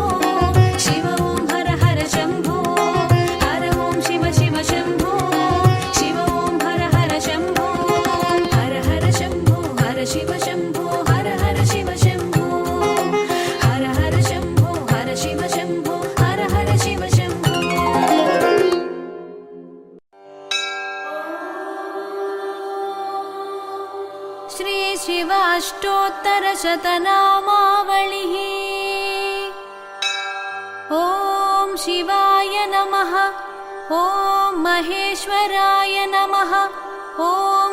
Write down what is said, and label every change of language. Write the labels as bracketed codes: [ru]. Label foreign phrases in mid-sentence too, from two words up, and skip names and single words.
[sa] శివ ఓం హర హర శంభో హర ఓం శివ శివ శంభో శివ ఓం హర హర శంభో హర హర శంభో హర శివ శంభో హర హర శివ శంభో హర హర శంభో హర శివ శంభో హర హర శివ శంభో श्री शिवाष्टोत्तरशतनामावलिः ॐ शिवाय नमः ॐ महेश्वराय नमः ॐ